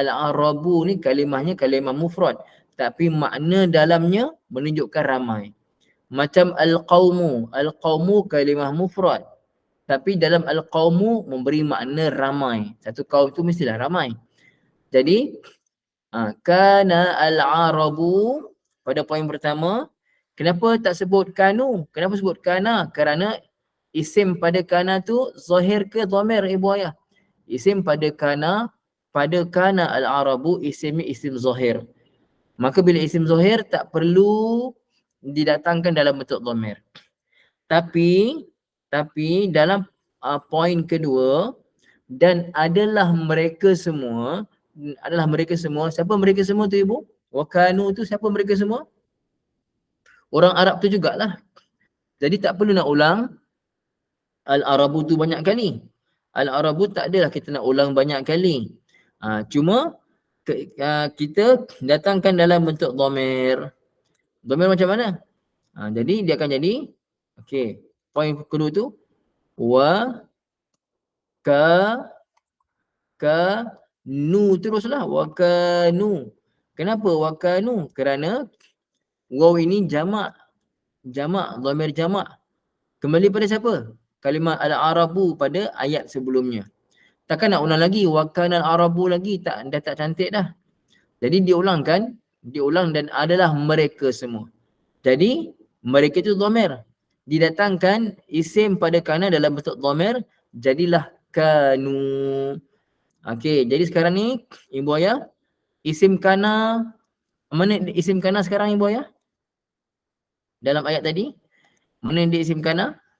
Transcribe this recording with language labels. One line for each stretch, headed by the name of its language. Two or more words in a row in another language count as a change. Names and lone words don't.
Malay: Al-arabu ni kalimahnya kalimah mufrad. Tapi makna dalamnya menunjukkan ramai. Macam al-qawmu. Al-qawmu kalimah mufrad. Tapi dalam al-qawmu memberi makna ramai. Satu kaum tu mestilah ramai. Jadi,
Arabic: كان العرب
Malay: pada poin pertama. Kenapa tak sebut kanu? Kenapa sebut kana? Kerana isim pada kana tu zahir ke dhamir ibu ayah? Isim pada kana al-arabu isimnya isim zahir. Maka bila isim zahir tak perlu didatangkan dalam bentuk dhamir. Tapi dalam poin kedua, dan adalah mereka semua, siapa mereka semua tu ibu? Wakanu tu siapa mereka semua? Orang Arab tu jugalah. Jadi tak perlu nak ulang al-arabu tu banyak kali. Al-arabu tak adalah kita nak ulang banyak kali. Cuma kita datangkan dalam bentuk dhamir. Dhamir macam mana? Jadi dia akan jadi, okey, poin kedua tu wa nu teruslah,
Arabic: وكانوا.
Malay: Kenapa
Arabic: وكانوا?
Malay: Kerana waw ini jamak, dhamir jamak. Kembali pada siapa? Kalimah al-arabu pada ayat sebelumnya. Takkan nak ulang lagi
Arabic: وكان العرب
Malay: lagi, dah tak cantik dah. Jadi diulang dan adalah mereka semua. Jadi mereka itu dhamir. Didatangkan isim pada kana dalam bentuk dhamir, jadilah kanu. Okey, jadi sekarang ni ibu ayah, isim kana, mana isim kana sekarang ibu ayah? Dalam ayat tadi, mana dia isim kana?